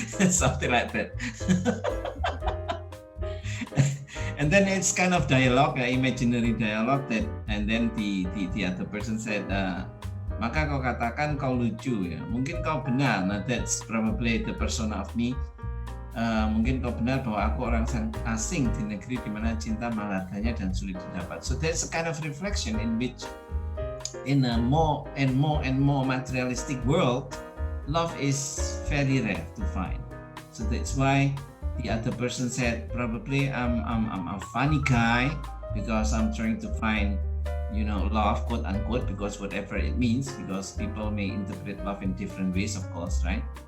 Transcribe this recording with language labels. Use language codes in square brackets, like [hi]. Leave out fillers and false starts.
[en] Something like that. And then it's kind of dialogue, imaginary dialogue that, and then the other person said, [id] maka kau katakan kau lucu ya. Mungkin kau benar. [en] Nah, that's probably the persona of me. [id] Mungkin kau benar bahwa aku orang asing di negeri di mana cinta maladanya dan sulit didapat. [en] So there's a kind of reflection in which, in a more and more materialistic world, love is very rare to find. So that's why the other person said, probably I'm a funny guy because I'm trying to find love, quote unquote, because whatever it means, because people may interpret love in different ways, of course, right?